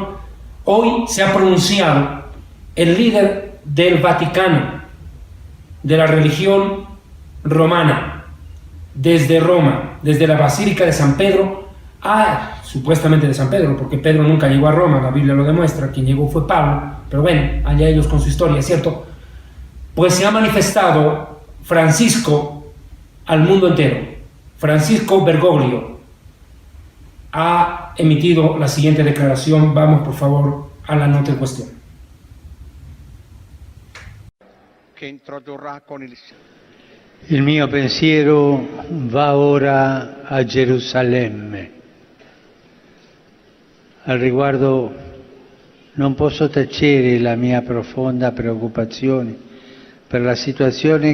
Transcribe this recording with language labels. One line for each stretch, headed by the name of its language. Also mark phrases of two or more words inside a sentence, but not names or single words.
Spanish: Hoy se ha pronunciado el líder del Vaticano, de la religión romana, desde Roma, desde la Basílica de San Pedro, supuestamente de San Pedro, porque Pedro nunca llegó a Roma, la Biblia lo demuestra, quien llegó fue Pablo, pero bueno, allá ellos con su historia, ¿cierto? Pues se ha manifestado Francisco al mundo entero. Francisco Bergoglio ha emitido la siguiente declaración. Vamos por favor a la nota en cuestión.
Italian: Che introdurrà con Il mio pensiero va ora a Gerusalemme. Al riguardo non posso tacere la mia profonda preoccupazione per la situazione